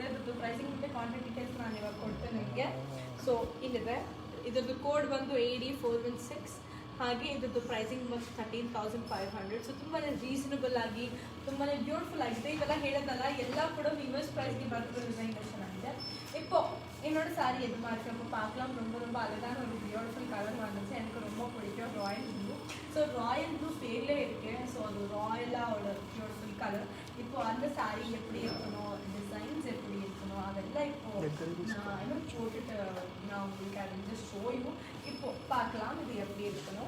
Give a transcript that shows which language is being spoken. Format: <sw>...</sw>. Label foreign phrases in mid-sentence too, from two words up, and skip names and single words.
<kn>ಅದ್ರದ್ದು ಪ್ರೈಸಿಂಗ್ ಮತ್ತು</kn> <en>contact details</en> <kn>ನಾನು ಇವಾಗ ಕೊಡ್ತೇನೆ ನಿಮಗೆ. ಸೊ ಇಲ್ಲಿದೆ, ಇದ್ರದ್ದು ಕೋಡ್ ಬಂದು AD416, ಹಾಗೆ ಇದ್ರದ್ದು ಪ್ರೈಸಿಂಗ್ ಬಂದು 13,500. ಸೊ ತುಂಬಾ ರೀಸನಬಲ್ ಆಗಿ ತುಂಬಾ ಬ್ಯೂಟಿಫುಲ್ ಆಗಿದೆ. ಇವೆಲ್ಲ ಹೇಳೋದಲ್ಲ, ಎಲ್ಲ ಕೂಡ ವಿವರ್ಸ್ ಪ್ರೈಸ್ಗೆ ಬರ್ತದೆ. ಡಿಸೈನ್ ಚೆನ್ನಾಗಿದೆ.</kn> <ta>இப்போ என்னோட சாரி எது மாதிரி நம்ம பார்க்கலாம். ரொம்ப அழகான ஒரு</ta> <en>beautiful colour</en> <ta>வந்துச்சு, எனக்கு ரொம்ப பிடிக்கும்.</ta> <en>royal blue. so royal blue fairly</en> <ta>இருக்கு. ஸோ அது ராயலாக ஒரு</ta> <en>beautiful colour.</en> <ta>இப்போ அந்த சாரி எப்படி இருக்கணும், டிசைன்ஸ் எப்படி இருக்கணும், அதெல்லாம் இப்போ நான் இன்னும் போட்டுட்டு நான் உங்களுக்கு அதை ஜஸ்ட் ஷோயும் இப்போ பார்க்கலாம் இது எப்படி இருக்கணும்.</ta>